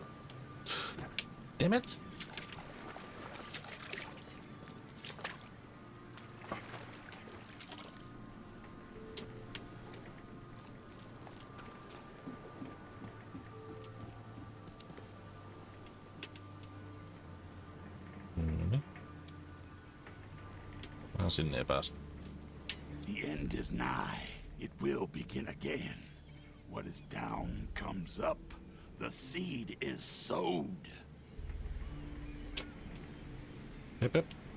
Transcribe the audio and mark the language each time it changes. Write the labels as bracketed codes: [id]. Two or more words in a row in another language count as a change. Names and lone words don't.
[fi] Demet? Sinne ei pääse. [en] The end is nigh. It will begin again. What is down comes up. The seed is sowed. [fi] Jep, jep.